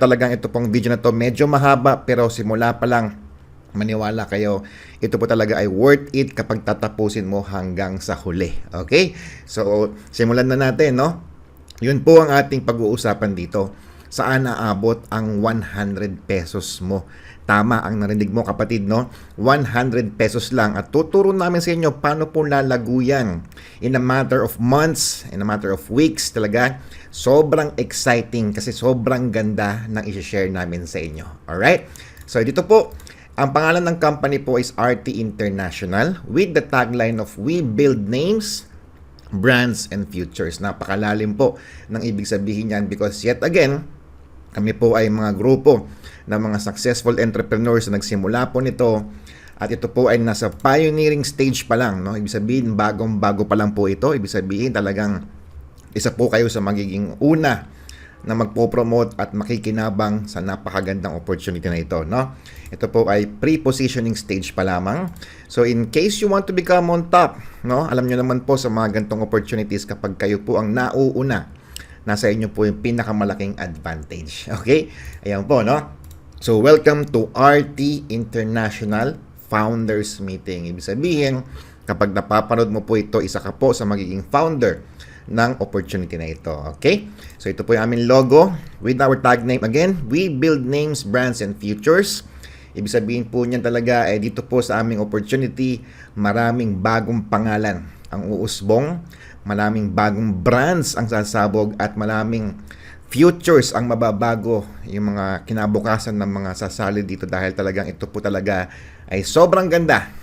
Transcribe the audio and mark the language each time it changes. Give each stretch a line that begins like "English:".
Filipino: Talagang ito pong video na to medyo mahaba, pero simula pa lang maniwala kayo, ito po talaga ay worth it kapag tatapusin mo hanggang sa huli.
English: Okay?
Filipino: So, simulan na natin, no? Yun po ang ating pag-uusapan dito. Saan aabot ang 100 pesos mo? Tama ang narinig mo, kapatid, no? 100 pesos lang. At tuturo namin sa inyo paano po lalago yan.
English: In a matter of months, in a matter of weeks,
Filipino: talaga. Sobrang exciting kasi sobrang ganda ng i-share namin sa inyo.
English: Alright? So,
Filipino: dito po, ang pangalan ng
English: company po is RT International with the tagline of We Build Names, Brands, and Futures.
Filipino: Napakalalim po ng ibig sabihin yan
English: because yet again,
Filipino: kami po ay mga grupo ng mga successful entrepreneurs na nagsimula po nito at ito po ay nasa pioneering stage pa lang. No? Ibig sabihin, bagong-bago pa lang po ito. Ibig sabihin, talagang isa po kayo sa magiging una na magpo-promote at makikinabang sa napakagandang opportunity na ito, no? Ito po ay pre-positioning stage pa lamang.
English: So in case you want to become on top,
Filipino: no? Alam niyo naman po sa mga gantong opportunities kapag kayo po ang nauuna, nasa inyo po yung pinakamalaking advantage.
English: Okay?
Filipino: Ayan po, no?
English: So welcome to RT International Founders Meeting.
Filipino: Ibig sabihin, kapag napapanood mo po ito, isa ka po sa magiging founder ng opportunity na ito.
English: Okay? So
Filipino: ito po yung aming
English: logo with our tag name again, We Build Names, Brands, and Futures.
Filipino: Ibig sabihin po niyan talaga dito po sa aming opportunity, maraming bagong pangalan ang uusbong, maraming bagong brands ang sasabog at maraming futures ang mababago, yung mga kinabukasan ng mga sasali dito dahil talagang ito po talaga ay sobrang ganda.